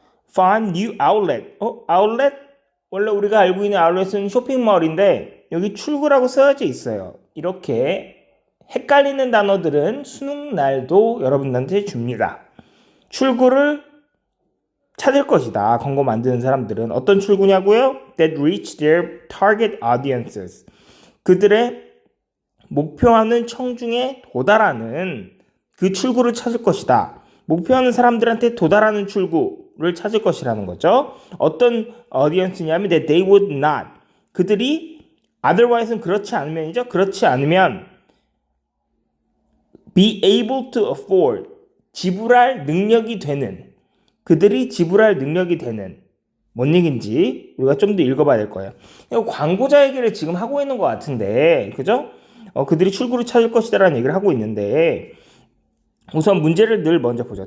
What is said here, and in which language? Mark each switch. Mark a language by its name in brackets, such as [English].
[English] find new outlet [Korean] outlet 원래 우리가 알고 있는 아울렛은 쇼핑몰인데 여기 출구라고 써져 있어요. 이렇게 헷갈리는 단어들은 수능 날도 여러분들한테 줍니다. 출구를 찾을 것이다. 광고 만드는 사람들은 어떤 출구냐고요? [English] That reach their target audiences. [Korean] 그들의 목표하는 청중에 도달하는 그 출구를 찾을 것이다. 목표하는 사람들한테 도달하는 출구를 찾을 것이라는 거죠. 어떤 audience냐면 [English] that they would not. [Korean] 그들이 otherwise는 그렇지 않으면이죠. 그렇지 않으면 [English] be able to afford. [Korean] 지불할 능력이 되는. 그들이 지불할 능력이 되는. 뭔 얘기인지 우리가 좀 더 읽어봐야 될 거예요. 광고자 얘기를 지금 하고 있는 것 같은데, 그죠? 그들이 출구를 찾을 것이다라는 얘기를 하고 있는데, 우선 문제를 늘 먼저 보죠.